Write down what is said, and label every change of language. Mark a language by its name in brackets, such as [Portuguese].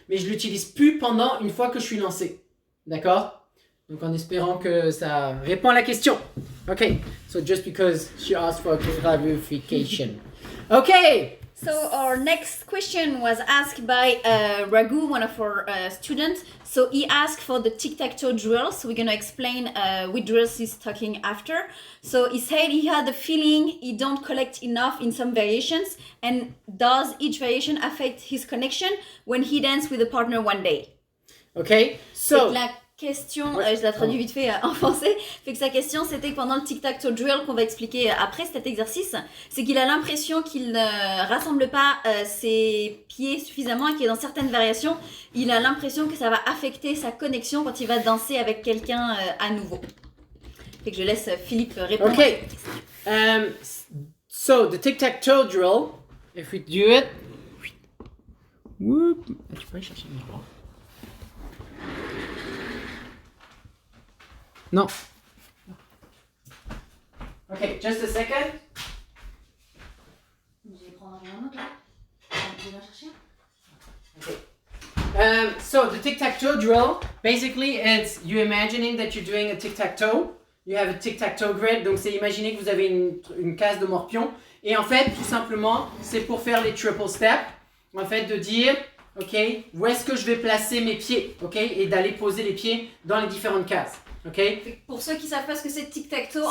[French] Mais je ne l'utilise plus pendant une fois que je suis lancé. D'accord? Donc, en espérant que ça répond à la question. OK. [English] So, just because she asked for clarification. OK. So our next question was asked by Raghu, one of our students. So he asked for the tic-tac-toe drill. So we're going to explain which drills he's talking after. So he said he had the feeling he don't collect enough in some variations. And does each variation affect his connection when he dances with a partner one day? Okay, so... [French] La question, je la traduis vite fait en français, fait que sa question c'était que pendant le tic-tac-toe drill qu'on va expliquer après cet exercice, c'est qu'il a l'impression qu'il ne rassemble pas ses pieds suffisamment et qu'il y a dans certaines variations, il a l'impression que ça va affecter sa connexion quand il va danser avec quelqu'un à nouveau. Fait que je laisse Philippe répondre. [English] Okay, so the tic-tac-toe drill, if we do it, whoop, [French] tu peux aller chercher le micro. Non. [English] Okay, just a second. [French] Je vais prendre un autre là. Je vais chercher. Okay. [English] So the tic-tac-toe drill, basically it's you imagining that you're doing a tic-tac-toe. You have a tic-tac-toe grid, [French] donc c'est imaginer que vous avez une case de morpion. Et en fait, tout simplement, c'est pour faire les triple steps. En fait, de dire, ok, où est-ce que je vais placer mes pieds, ok, et d'aller poser les pieds dans les différentes cases, ok. Pour ceux qui savent pas ce que c'est tic-tac-toe, en